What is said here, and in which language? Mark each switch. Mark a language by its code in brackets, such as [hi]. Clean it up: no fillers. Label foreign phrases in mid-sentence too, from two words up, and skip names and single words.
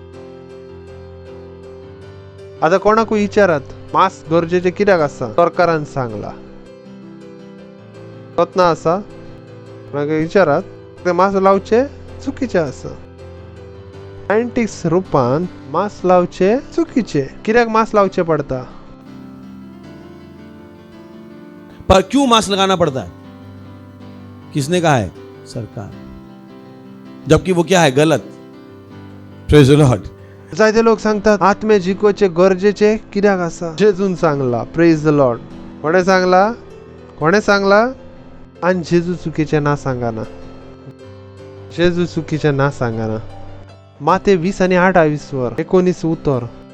[kok] आता कोणाकूय विचारात, मास्क गरजेचें कित्याक आसा? सरकारान सांगला. ना आसा? मागीर विचारात, ते मास्क लावचे चुकीचे आसा. सायंटिस्ट रुपान मास्क लावचे चुकीचे. कित्याक मास्क लावचे पडता? [hi] पर क्यों मास्क लगाना पड़ता है? किसने कहा है? सरकार. जबकि वो क्या है? गलत. [en] praise the Lord. [kok] जायते लोक सांगतात आत्मे जिखोवचे गरजेचे कित्याक आसा? जेजून सांगला. [en] praise the Lord. [kok] कोणे सांगला? कोणे सांगला? आणि जेजू चुकीचे ना सांगाना. जेजू चुकीचे ना सांगाना. माते 20 आणि 28 वर 19 उतर.